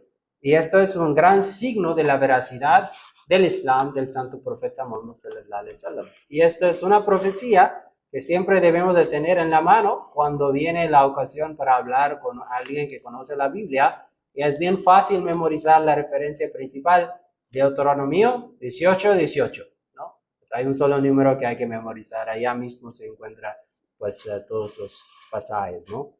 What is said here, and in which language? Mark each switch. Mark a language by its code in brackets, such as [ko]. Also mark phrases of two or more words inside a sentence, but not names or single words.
[es] Y esto es un gran signo de la veracidad del Islam, del santo profeta Muhammad [ar] صلى الله عليه وسلم. [es] Y esto es una profecía que siempre debemos de tener en la mano cuando viene la ocasión para hablar con alguien que conoce la Biblia. Y es bien fácil memorizar la referencia principal, Deuteronomio 18:18, ¿no? Pues hay un solo número que hay que memorizar. Allá mismo se encuentra pues todos los pasajes, ¿no?